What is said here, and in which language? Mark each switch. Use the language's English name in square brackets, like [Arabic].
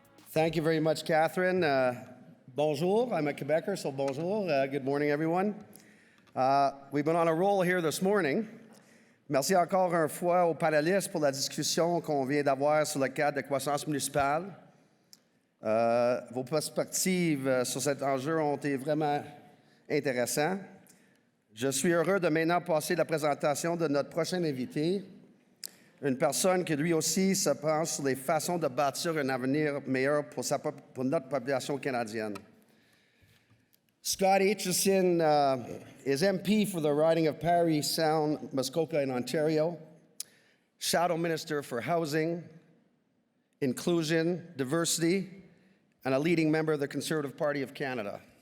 [English] Thank you very much, Catherine. Bonjour. I'm a Quebecer, so bonjour. Good morning, everyone. We've been on a roll here this morning. [French] Merci encore une fois aux panélistes pour la discussion qu'on vient d'avoir sur le cadre de croissance municipale. Vos perspectives sur cet enjeu ont été vraiment intéressantes. Je suis heureux de maintenant passer la présentation de notre prochain invité, une personne qui lui aussi se penche sur les façons de bâtir un avenir meilleur pour notre population canadienne. [English] Scott Aitchison is MP for the riding of Parry Sound, Muskoka in Ontario, Shadow Minister for Housing, Inclusion, Diversity, and a leading member of the Conservative Party of Canada.